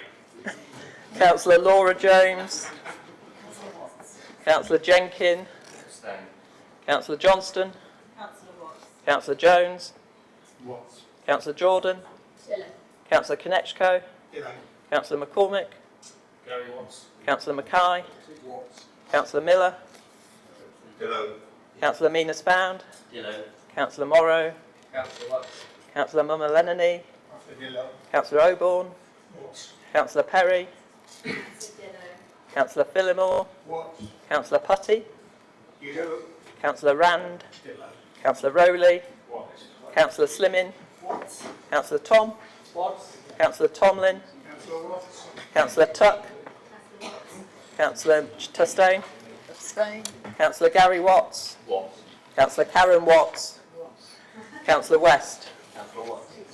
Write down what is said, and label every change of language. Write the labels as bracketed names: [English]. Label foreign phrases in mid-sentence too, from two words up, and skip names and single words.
[English] Councillor Laura James. Councillor Watts. Councillor Jenkin. Abstain. Councillor Johnston. Councillor Watts. Councillor Jones. Watts. Councillor Jordan. Dillo. Councillor Konechko. Dillo. Councillor McCormick. Gary Watts. Councillor Mackay. Watts. Councillor Miller. Dillo. Councillor Minus-Band. Dillo. Councillor Morrow. Councillor Watts. Councillor Mumalanini. Councillor Dillo. Councillor Oborne. Watts. Councillor Perry. Councillor Dillo. Councillor Phillimore. Watts. Councillor Putty. Dillo. Councillor Rand. Dillo. Councillor Rowley. Watts. Councillor Slimming. Watts. Councillor Tom. Watts. Councillor Tomlin. Councillor Watts. Councillor Tuck. Councillor Watts. Councillor Tustane. Abstain. Councillor Gary Watts. Watts. Councillor Karen Watts. Councillor West. Councillor Watts.